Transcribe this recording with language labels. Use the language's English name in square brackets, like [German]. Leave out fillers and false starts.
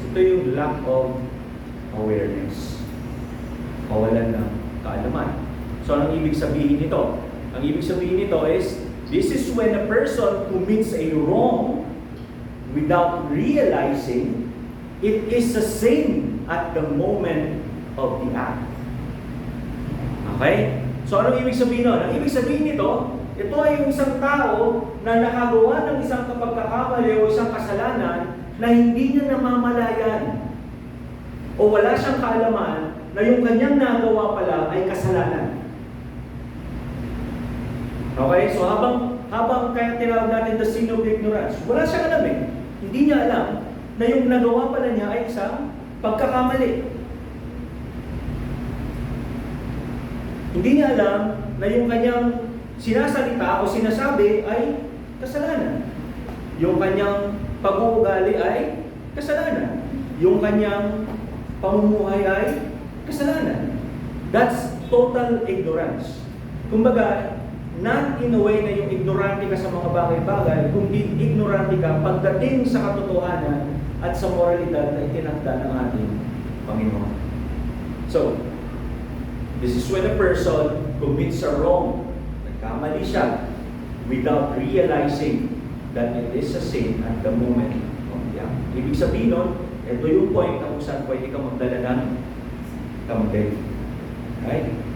[Filipino] Ito yung lack of awareness. Kawalan ng kaalaman. So anong ibig sabihin nito? Ang ibig sabihin nito is, [English] this is when a person commits a wrong without realizing it is a sin at the moment of the act. [Filipino] Okay? So anong ibig sabihin nun? Ang ibig sabihin nito, ito ay yung isang tao na nakagawa ng isang pagkakamali o isang kasalanan na hindi niya namamalayan o wala siyang kaalaman na yung kanyang nagawa pala ay kasalanan. Okay? So habang kaya tinawag natin [English] the sin of ignorance, [Filipino] wala siyang alam eh. Hindi niya alam na yung nagawa pala niya ay isang pagkakamali. Hindi niya alam na yung kanyang sinasalita o sinasabi ay kasalanan. Yung kanyang pag-uugali ay kasalanan. Yung kanyang pamumuhay ay kasalanan. [English] That's total ignorance. [Filipino] Kumbaga, not in a way na yung ignorante ka sa mga bagay-bagay, kundi ignorante ka pagdating sa katotohanan at sa moralidad na itinakda ng ating Panginoon. [English] So, this is when a person commits a wrong, [Filipino] nagkamali siya, [English] without realizing that it is a sin at the moment of the act. [Filipino] Ibig sabihin nun, ito yung point na kung saan pwede ka magdala ng kamday. Right?